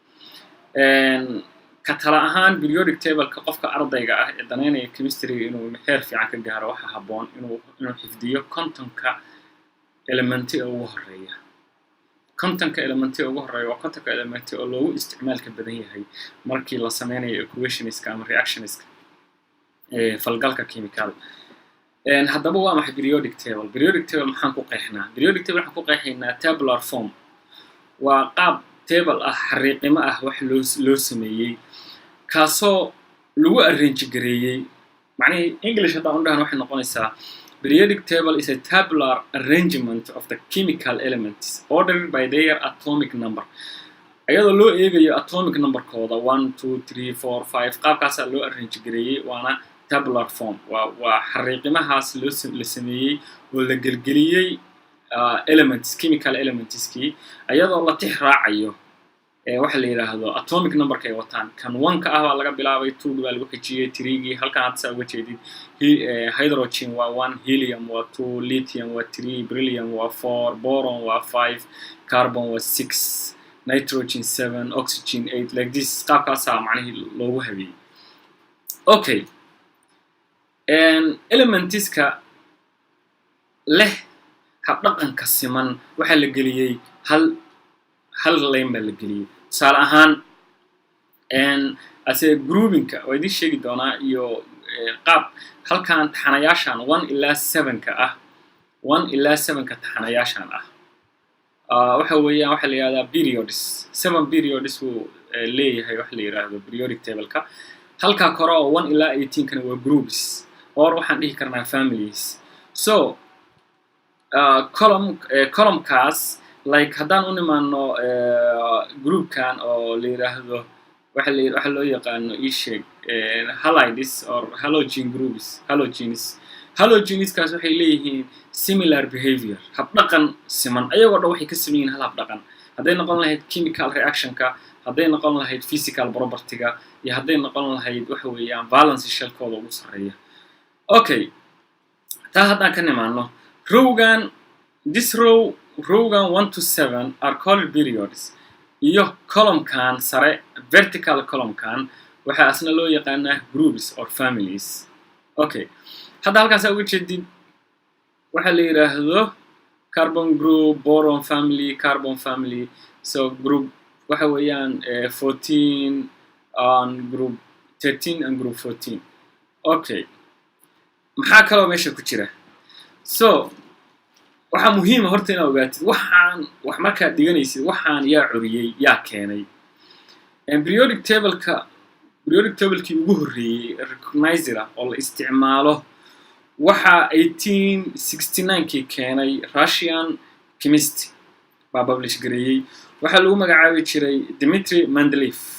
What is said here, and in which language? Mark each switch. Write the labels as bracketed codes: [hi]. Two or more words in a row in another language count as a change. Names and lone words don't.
[so] katala ahaan [en] periodic table-ka [so] qofka ardayga ah ee danaynaya chemistry inuu heer fiican ka gaaro waxa haboon inuu xifdiyo content-ka elementi ugu horeeya content-ka elementi ugu horeeya waa content-ka elementi oo loogu isticmaalka badan yahay markii la sameynayo equationska ama reactionska falgalka chemical haddaba waa maxay [en] periodic table [so] maxaan ku qeexnaa [en] periodic table [so] waxaan ku qeexaynaa [en] tabular form [so] waa qaab table xariiqimo wax loo sameeyay kaasoo lagu arrange gareeyay macnaheedu English hadda aan dhahan waxay noqonaysaa periodic [en] table is a tabular arrangement of the chemical elements ordered by their atomic number [so] ayadoo loo eegayo [en] atomic number-kooda 1 2 3 4 5 [so] qaabkaas loo arrange gareeyay waana [en] tabular form [so] waa xariiqimahaas la sameeyay oo la gelgeliyay [en] elements chemical [so] elementski ayadoo la tix raacayo waxa la yiraahdo [en] atomic number-ka [so] ay wataan kan 1 ka ah waa laga bilaabay 2 baa lagu xijiyay 3 gi halkan aad saa uga jeedid hydrogen waa 1 helium waa 2 lithium waa 3 beryllium waa 4 boron waa 5 carbon waa 6 nitrogen 7 oxygen 8 [en] like this [so] qaabkaas macnaheedu loogu habeeyay okay elementiska leh habdhaqanka siman waxa la geliyay hal line baa la geliyay tusaale ahaan ase grouping-ka waa idin sheegi doonaa iyo qaab halkan taxanayaashan 1 ilaa 7 ka ah 1 ilaa 7 ka taxanayaashan ah waxa weeyaan waxa la yiraahdaa periods 7 periods uu leeyahay waxa la yiraahdo periodic table-ka halka kore oo 1 ilaa 18 kana waa [en] groups or [so] waxaan dhihi karnaa families so column-kaas like haddaan u nimaano group-kan oo la yiraahdo waxa loo yaqaano isheg halides [en] or halogen groups [so] halogenskaas waxay leeyihiin [en] similar behavior [so] habdhaqan siman ayagoo dhan waxay ka sameeyeen hal habdhaqan hadday noqon lahayd [en] chemical reaction-ka [so] hadday noqon lahayd [en] physical property-ga [so] iyo hadday noqon lahayd waxa weeyaan [en] valence shell-kooda [so] ugu sareeya okay taa haddaan ka nimaano rowgan [en] 1 to 7 are called periods [so] iyo column-kan sare [en] vertical column-kan [so] waxa asna loo yaqaanaa [en] groups or families okay [so] hadda halkaas uga jeedid waxa la yiraahdo [en] carbon group boron family carbon family so group [so] waxa weeyaan [en] 14 and group 13 and group 14 okay [so] maxaa kaloo meesha ku jira so waxa muhiim ah horta inaad ogaatid wax marka dhiganaysid waxaan yaa curiyay yaa keenay [en] periodic table-kii [so] ugu horeeyay recognizer oo la isticmaalo waxa 1869-kii keenay [en] Russian chemist [so] baa publish gareeyay waxa lagu magacaabi jiray Dmitry Mendeleev